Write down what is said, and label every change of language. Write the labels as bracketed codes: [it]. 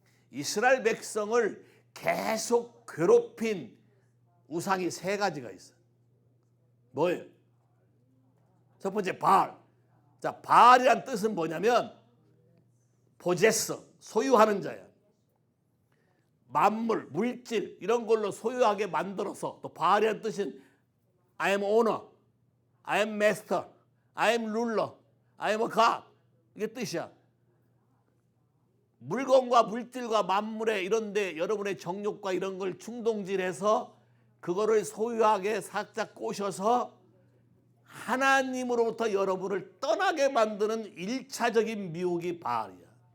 [ko] 이스라엘 백성을 계속 괴롭힌 우상이 3가지가 있어요. 뭐예요? 첫 번째 바알. 자, 바알이란 뜻은 뭐냐면 possess, 소유하는 자야. 만물, 물질 이런 걸로 소유하게 만들어서, 또 바알이란 뜻은 [en] I am owner, I am master, I am ruler, I am a god. [ko] 이게 뜻이야. 물건과 물질과 만물에 이런데 여러분의 정욕과 이런 걸 충동질해서 그거를 소유하게 살짝 꼬셔서 하나님으로부터 여러분을 떠나게 만드는 1차적인 미혹이 바알이야.